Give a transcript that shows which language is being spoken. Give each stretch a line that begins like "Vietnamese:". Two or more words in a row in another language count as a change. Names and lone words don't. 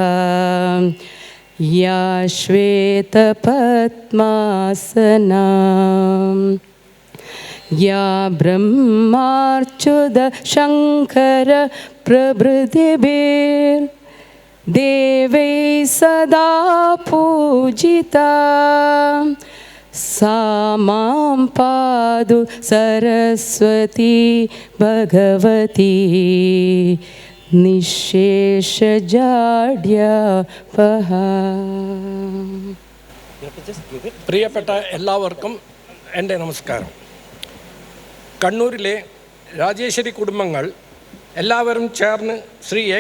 Sanskrit: या श्वेतपद्मासना या ब्रह्मार्च्युत शङ्कर प्रभृतिभिर्देवैः सदा पूजिता सा मां पातु सरस्वती भगवती നിശേഷജാഡ്യാപഹാ.
Malayalam: പ്രിയപ്പെട്ട എല്ലാവർക്കും എൻ്റെ നമസ്കാരം. കണ്ണൂരിലെ രാജേശ്വരി കുടുംബങ്ങൾ എല്ലാവരും ചേർന്ന് ശ്രീ A.K.